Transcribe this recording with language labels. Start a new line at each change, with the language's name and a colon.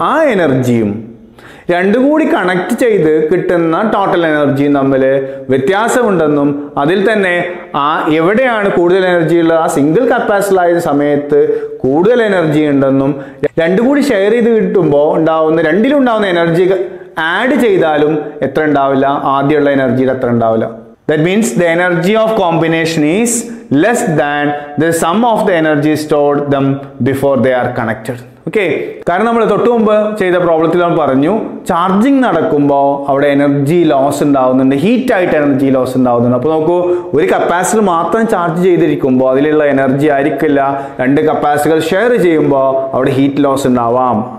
Malayalam: ആ എനർജിയും രണ്ടും കൂടി കണക്ട് ചെയ്ത് കിട്ടുന്ന ടോട്ടൽ എനർജിയും തമ്മിൽ വ്യത്യാസമുണ്ടെന്നും അതിൽ തന്നെ ആ എവിടെയാണ് കൂടുതൽ എനർജി ഉള്ളത്, ആ സിംഗിൾ കപ്പാസിറ്റർ ആയ സമയത്ത് കൂടുതൽ എനർജി ഉണ്ടെന്നും രണ്ടും കൂടി ഷെയർ ചെയ്ത് കിട്ടുമ്പോൾ ഉണ്ടാവുന്ന രണ്ടിലും ഉണ്ടാവുന്ന എനർജി ആഡ് ചെയ്താലും എത്ര ഉണ്ടാവില്ല? ആദ്യമുള്ള എനർജിയിൽ എത്ര ഉണ്ടാവില്ല.
English: That means the energy of combination is less than the sum of the energy stored them before they are connected.
Malayalam: Okay, കാരണം നമ്മൾ തൊട്ട് മുമ്പ് ചെയ്ത പ്രോബ്ലത്തിൽ നമ്മൾ പറഞ്ഞു ചാർജിങ് നടക്കുമ്പോൾ അവിടെ എനർജി ലോസ് ഉണ്ടാവുന്നുണ്ട്, ഹീറ്റ് ആയിട്ട് എനർജി ലോസ് ഉണ്ടാവുന്നുണ്ട്. അപ്പോൾ നോക്കൂ, ഒരു കപ്പാസിറ്റർ മാത്രം ചാർജ് ചെയ്തിരിക്കുമ്പോൾ അതിലുള്ള എനർജി ആയിരിക്കില്ല. രണ്ട് കപ്പാസിറ്ററുകൾ ഷെയർ ചെയ്യുമ്പോൾ അവിടെ ഹീറ്റ് ലോസ് ഉണ്ടാവാം.